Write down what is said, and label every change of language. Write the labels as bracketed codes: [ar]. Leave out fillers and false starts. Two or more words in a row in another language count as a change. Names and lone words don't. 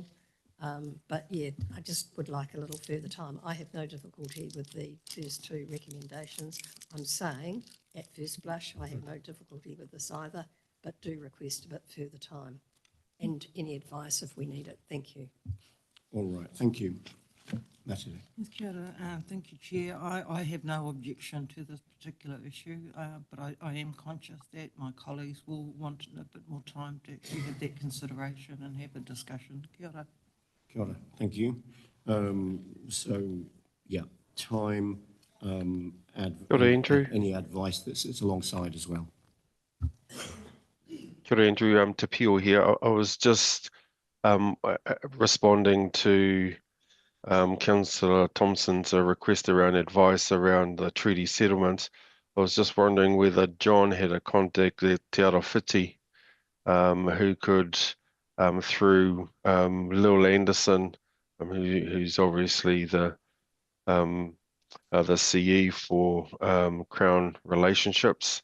[en] But yeah, I just would like a little further time. I have no difficulty with the first two recommendations. I'm saying at first blush, I have no difficulty with this either, but do request a bit further time and any advice if we need it. Thank you. All right, thank you. Natalie? [mi] Kia ora. [en] Thank you, Chair. I have no objection to this particular issue, but I am conscious that my colleagues will want a bit more time to actually have that consideration and have a discussion. [mi] Kia ora. Kia ora, [en] thank you. So, yeah, time, [mi] Kia ora, Andrew. [en] any advice that sits alongside as well. [mi] Kia ora, Andrew. Te Pio here. [en] I was just responding to Councillor Thompson's request around advice around the treaty settlements. I was just wondering whether John had a contact at Te Arawhiti who could, through Lil Anderson, who's obviously the CE for Crown Relationships.